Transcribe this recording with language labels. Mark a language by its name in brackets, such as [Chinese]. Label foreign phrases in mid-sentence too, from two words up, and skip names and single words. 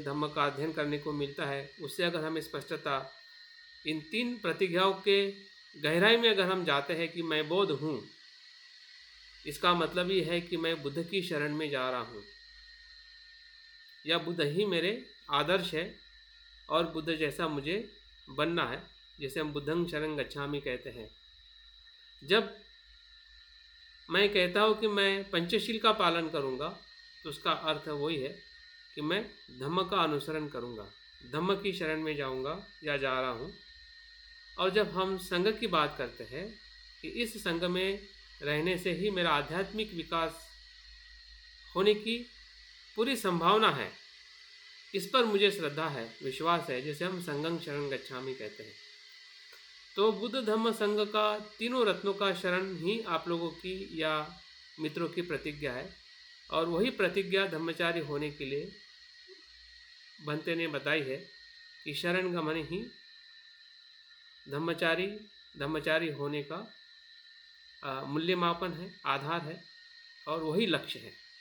[Hindi] धम्म का अध्ययन करने को मिलता है उससे अगर हमें स्पष्टता इन 3 प्रतिज्ञाओं के गहराई में अगर हम जाते हैं कि मैं बौद्ध हूँ, इसका मतलब ये है कि मैं बुद्ध की शरण में जा रहा हूँ या बुद्ध ही मेरे आदर्श है और बुद्ध जैसा मुझे बनना है, जैसे हम [Pali] बुद्धं शरणं गच्छामि [Hindi] कहते हैं। जब मैं कहता हूँ कि मैं पंचशील का पालन करूँगा तो उसका अर्थ वही है कि मैं धम्म का अनुसरण करूँगा, धम्म की शरण में जाऊँगा या जा रहा हूँ। और जब हम संघ की बात करते हैं कि इस संघ में रहने से ही मेरा आध्यात्मिक विकास होने की पूरी संभावना है, इस पर मुझे श्रद्धा है, विश्वास है, जैसे हम [Pali] संघं शरणं गच्छामि [Hindi] कहते हैं। तो बुद्ध धम्म संघ का तीनों रत्नों का शरण ही आप लोगों की या मित्रों की प्रतिज्ञा है। और वही प्रतिज्ञा धम्मचारी होने के लिए भंते ने बताई है कि शरण गमन ही धम्मचारी होने का मूल्यमापन है, आधार है और वही लक्ष्य है।